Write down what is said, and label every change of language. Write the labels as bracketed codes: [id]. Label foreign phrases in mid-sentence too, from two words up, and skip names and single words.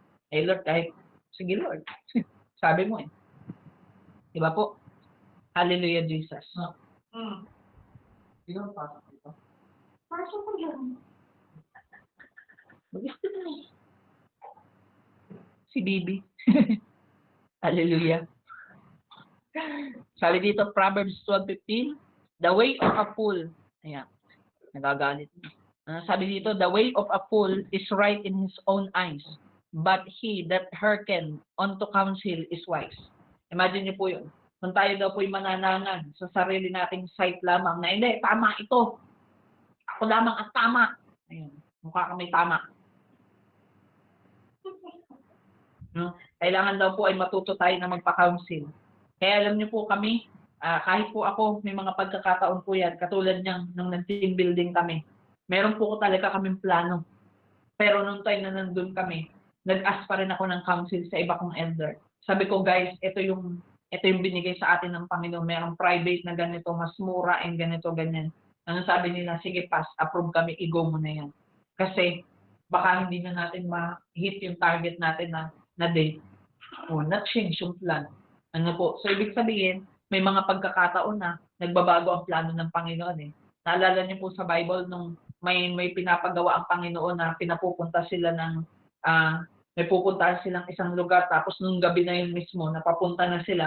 [tl] Lord, sige Lord. Sabi mo Diba po? Hallelujah, Jesus. Pasok ko yan. Gusto na eh. Si Bibi. Hallelujah. Sabi dito, Proverbs 12:15, [en] the way of a fool. [tl] Ayan. Nagagalit. Sabi dito, [en] the way of a fool is right in his own eyes, but he that hearken unto counsel is wise. [tl] Imagine niyo po yun. Kung tayo daw po'y mananangan sa sarili nating sight lamang na hindi, tama ito. Ako lamang ang tama. Ayun, mukha kami tama. No? Kailangan daw po ay matuto tayo na magpa-counsel. Kaya alam niyo po kami, kahit po ako, may mga pagkakataon po yan, katulad niyang nung nag- [en] team building [tl] kami. Meron po ko talaga kaming plano. Pero nung time na nandun kami, nag-ask pa rin ako ng counsel sa iba kong elder. Sabi ko, guys, ito yung binigay sa atin ng Panginoon. Merong private na ganito, mas mura and ganito, ganyan. Ano sabi nila, sige [en] pass, approve [tl] kami, i-go mo na yan. Kasi baka hindi na natin ma-hit yung target natin na date. O, na-change yung plan. Ano po? So, ibig sabihin, may mga pagkakataon na nagbabago ang plano ng Panginoon eh. Naalala niyo po sa Bible nung may pinapagawa ang Panginoon na pinapupunta sila ng may pupuntahan silang isang lugar tapos nung gabi na yun mismo napapunta na sila.